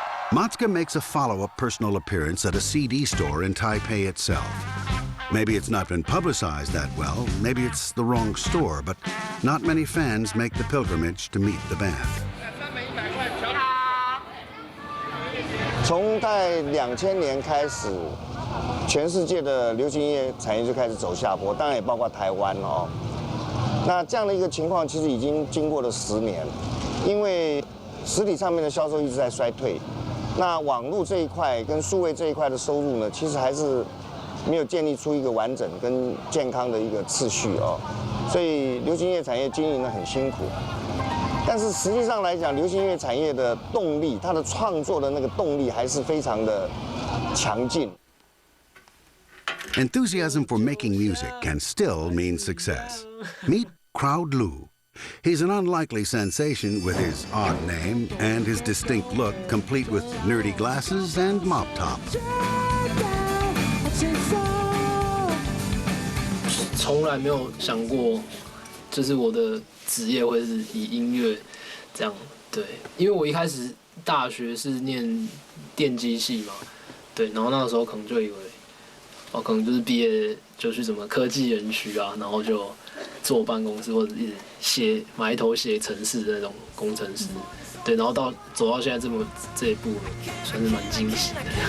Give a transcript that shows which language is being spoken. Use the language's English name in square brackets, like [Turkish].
[English] Matsuka makes a follow-up personal appearance at a CD store in Taipei itself. Maybe it's not been publicized that well, maybe it's the wrong store, but not many fans make the pilgrimage to meet the band. [Chinese] 从在2000年开始，全世界的流行音乐产业就开始走下坡，当然也包括台湾哦。那这样的一个情况，其实已经经过了10年，因为实体唱片的销售一直在衰退，那网络这一块跟数位这一块的收入呢，其实还是没有建立出一个完整跟健康的一个次序哦，所以流行音乐产业经营得很辛苦。但是实际上来讲，流行音乐产业的动力，它的创作的那个动力还是非常的强劲。 [English] Enthusiasm for making music can still mean success. Meet Crowd Lu. He's an unlikely sensation with his odd name and his distinct look, complete with nerdy glasses and mop tops. [Chinese] 从来没有想过，就是我的职业会是以音乐这样。对，因为我一开始大学是念电机系嘛，对，然后那个时候可能就以为。可能就是毕业就去什么科技园区啊，然后就坐办公室或者是埋头写程式的那种工程师，对，然后走到现在这一步，算是蛮惊喜的。